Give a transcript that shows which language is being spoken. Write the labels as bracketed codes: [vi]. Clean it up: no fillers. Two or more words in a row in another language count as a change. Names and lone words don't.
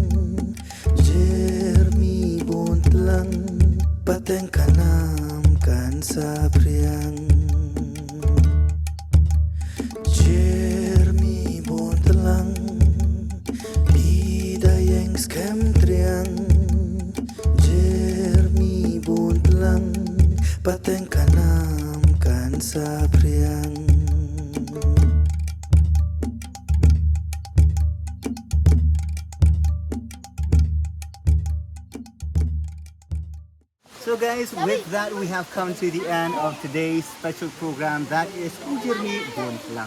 [kha] Jyrmi Bun Tlang Pateng kanam kan sapriang Jyrmi Bun Tlang Pida yang skem triang Jyrmi Bun Tlang Pateng kanam kan sapriang [en] So guys, with that we have come to the end of today's special program, that is Jyrmi Bun Tlang.